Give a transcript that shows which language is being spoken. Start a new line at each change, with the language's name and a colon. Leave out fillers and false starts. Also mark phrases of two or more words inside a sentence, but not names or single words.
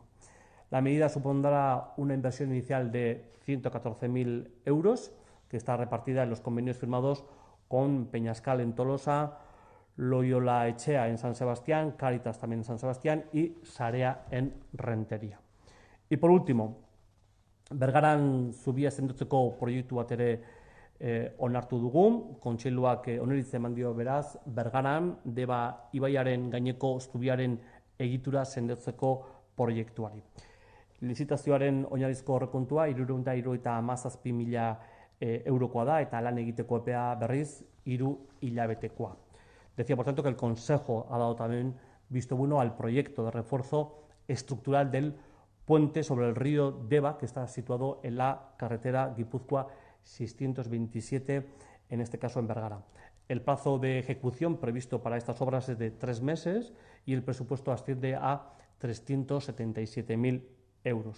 Spanish: La medida supondrá una inversión inicial de 114.000 euros, que está repartida en los convenios firmados con Peñascal en Tolosa, Loyola Etxea en San Sebastián, Cáritas también en San Sebastián y Sarea en Rentería. Y por último,
Basque: Bergaran zubia sendotzeko proiektu bat ere onartu dugu, kontseiluak oniritzia eman dio beraz, Bergaran Deba ibaiaren gaineko zubiaren egitura sendotzeko proiektuari. Lizitazioaren oinarrizko aurrekontua 377.000 eurokoa da eta lan egiteko epea berriz 3 hilabetekoa.
Spanish: Decía, por tanto, que el Consejo ha dado también visto bueno al proyecto de refuerzo estructural del puente sobre el río Deba, que está situado en la carretera Guipúzcoa 627, en este caso en Bergara. El plazo de ejecución previsto para estas obras es de 3 meses y el presupuesto asciende a 377.000 euros.